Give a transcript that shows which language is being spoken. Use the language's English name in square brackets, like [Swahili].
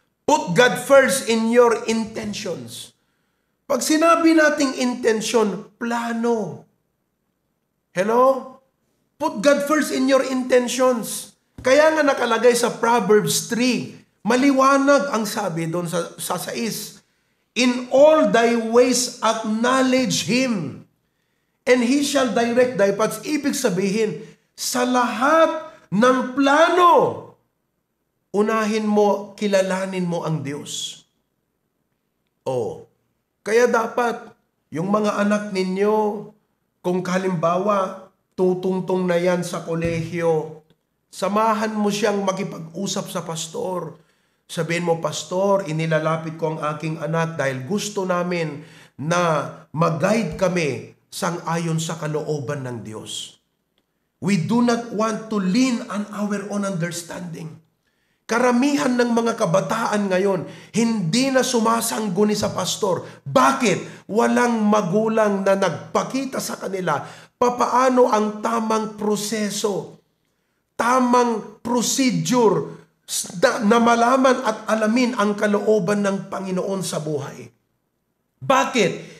[English] Put God first in your intentions. [Filipino] Pag sinabi nating intention, plano. [English] Hello? Put God first in your intentions. [Filipino] Kaya nga nakalagay sa Proverbs 3, maliwanag ang sabi doon sa 6. [English] In all thy ways acknowledge Him, and He shall direct thy paths. [Filipino] Ibig sabihin, sa lahat ng plano, unahin mo, kilalanin mo ang Diyos. Kaya dapat, yung mga anak ninyo, kung halimbawa, tutungtong na yan sa kolehiyo, samahan mo siyang makipag-usap sa pastor. Sabihin mo, pastor, inilalapit ko ang aking anak dahil gusto namin na mag-guide kami sang-ayon sa kalooban ng Diyos. [English] We do not want to lean on our own understanding. [Filipino] Karamihan ng mga kabataan ngayon, hindi na sumasangguni sa pastor. Bakit? Walang magulang na nagpakita sa kanila papaano ang tamang proseso, tamang procedure na malaman at alamin ang kalooban ng Panginoon sa buhay. Bakit?